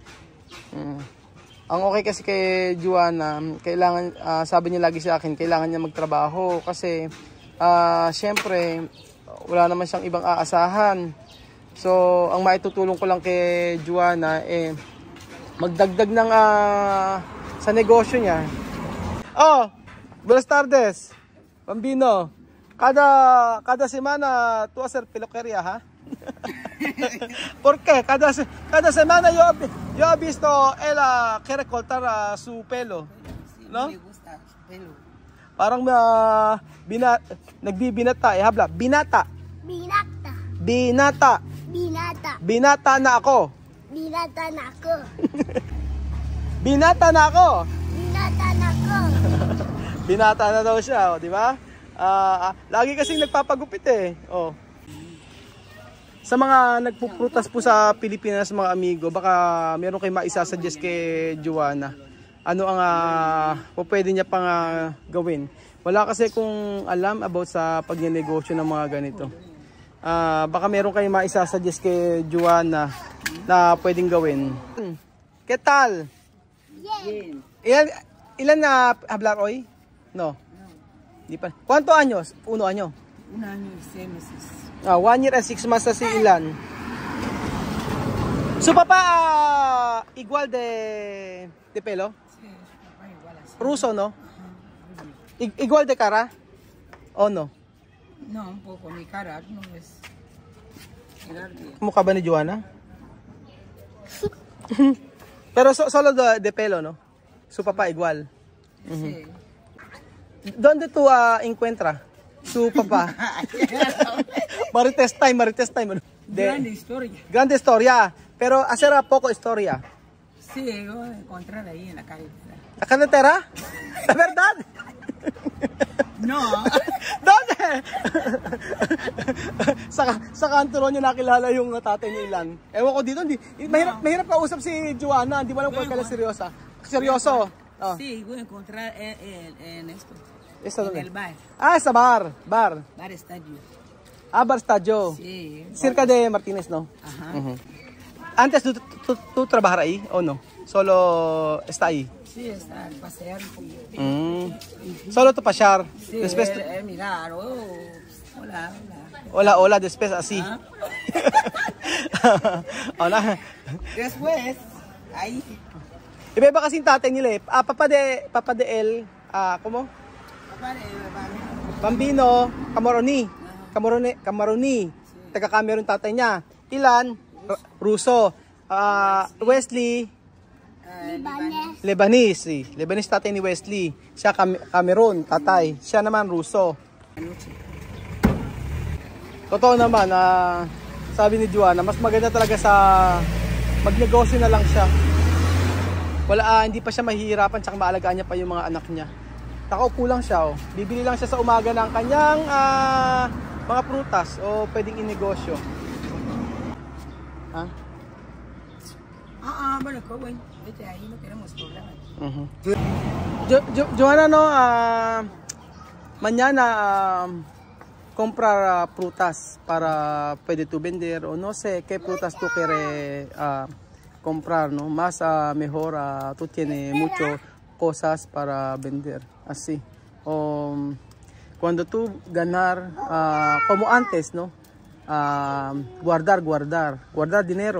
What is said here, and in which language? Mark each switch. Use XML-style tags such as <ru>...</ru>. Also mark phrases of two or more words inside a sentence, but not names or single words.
<tl>Ang okay kasi kay Joanna, kailangan, sabi niya lagi sa akin, kailangan niya magtrabaho kasi syempre wala naman siyang ibang aasahan. So ang maitutulong ko lang kay Joanna magdagdag ng sa negosyo niya.</tl> <es>Oh, buenas tardes. Bambino, cada semana tú hacer peluquería, ¿ha? ¿Por qué? Cada semana yo he visto él quiere cortar su pelo, ¿no? Me gusta su pelo.</es> <tl>Parang nagbibinata habla. Binata na ako. Binata na daw siya, di ba? Lagi kasing nagpapagupit eh. Oh. Sa mga nagpuprutas po sa Pilipinas, mga amigo, baka meron kayong maisasuggest kay Joanna. Ano ang pwede niya pang gawin? Wala kasi kung alam about sa pagnenegosyo ng mga ganito. Baka meron kayong maisasuggest kay Joanna na pwedeng gawin.</tl> <es>¿Qué tal? Bien. Ilan na hablar hoy? No.</es> <tl>Di pa.</tl> <es>¿Cuántos años? 1 año. 1 año y 6 meses.</es> <en>1 year and 6 months si Ilan.</en> <es>Su papá igual de pelo? Sí, su papá igual así. Ruso, no? Igual de cara? ¿O no? No, un poco. Mi cara no es...</es> <tl>Mukha ba ni Joanna?</tl> <es>Pero solo de pelo, no? Su papá igual. Sí. ¿Dónde tú encuentras su papá?</es> <tl>Marites time.</tl> <es>Grande historia. Pero hacer poco historia. Sí, yo encontrar ahí en la calle. ¿La carretera? ¿La verdad? No. ¿Dónde?</es> <tl>sa kanto niya nakilala yung tatay ni Ilan. Ewan ko dito, mahirap kausap si Joanna. Hindi mo alam kung kailan seryoso. Oh.</tl> <es>Sí, voy a encontrar en esto. ¿Esto dónde? En el bar.</es> <tl>Sa bar. Bar</tl> <es>Estadio. Bar Estadio. Sí. Cerca de Martínez, ¿no? Ajá. Antes tú trabajar ahí o no? Solo está ahí. Sí, está pasear un poquito. Solo tú pasear. Sí, después mirar, Hola. Hola, después así. Hola. Después, ahí.</es> <tl>Iba kasing tatay nila eh.</tl> <es>Papa de El, ¿cómo? Bambino, Camaroni.</es> <tl>Taga-Cameron tatay niya. Ilan? Ruso. Wesley, Lebanese. Lebanese tatay ni Wesley. Siya Cameron, tatay. Siya naman Ruso. Totoo naman, sabi ni Joanna, mas maganda talaga sa magnegosyo na lang siya. Hindi pa siya mahihirapan, tsaka maalagaan niya pa yung mga anak niya. Nakaupo lang siya, oh. Bibili lang siya sa umaga ng kanyang mga prutas o pwedeng inegosyo.</tl> <es>Bueno, joven, vete ahí, no tenemos problema. Joanna, no, mañana comprar frutas para pwede tu vender o no sé qué frutas tú quieres comprar, no, más mejor tú tienes muchas cosas para vender así o cuando tú ganar como antes, no, guardar dinero.</es>